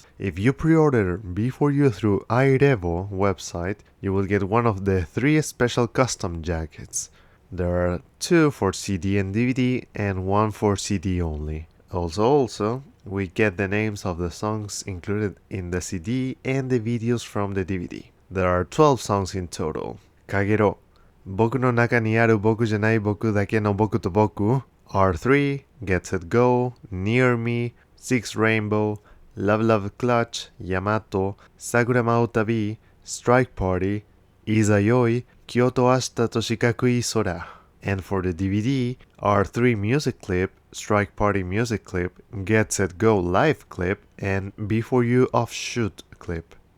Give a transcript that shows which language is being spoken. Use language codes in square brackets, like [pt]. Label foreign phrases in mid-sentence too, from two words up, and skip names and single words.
[en] If you pre-order BeForU through iRevo website, you will get one of the 3 special custom jackets. There are 2 for CD and DVD and 1 for CD only. Also, we get the names of the songs included in the CD and the videos from the DVD. There are 12 songs in total. Kagero, Boku no naka ni aru boku janai boku dake no boku to boku, R3, Get Set Go, Near Me, Six Rainbow, Love Love Clutch, Yamato, Sakura Maotabi, Strike Party, Izayoi, Kyoto Ashita to Shikakui Sora. And for the DVD, R3 music clip, Strike Party music clip, Get Set Go live clip, and BeForU offshoot clip.